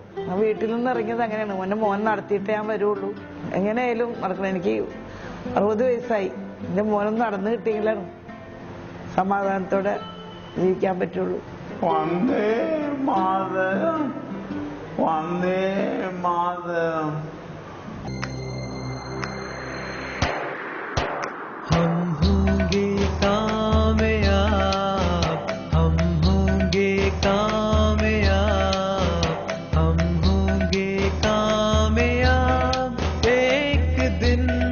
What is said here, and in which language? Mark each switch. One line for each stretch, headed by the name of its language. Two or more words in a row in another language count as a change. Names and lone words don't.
Malayalam: വീട്ടിൽ നിന്ന് ഇറങ്ങിയത് അങ്ങനെയാണ്. എൻ്റെ മോൻ നടത്തിയിട്ടേ ഞാൻ വരുള്ളൂ. എങ്ങനെയായാലും നടക്കണം. എനിക്ക് 60 വയസ്സായി. എൻ്റെ മോനൊന്നും നടന്നു കിട്ടിയെങ്കിലാണ് സമാധാനത്തോടെ ജീവിക്കാൻ പറ്റുള്ളൂ.
Sanskrit: വന്ദേ മാതരം, വന്ദേ മാതരം.
Hindi: हम होंगे कामयाब, हम होंगे कामयाब, हम होंगे कामयाब एक दिन।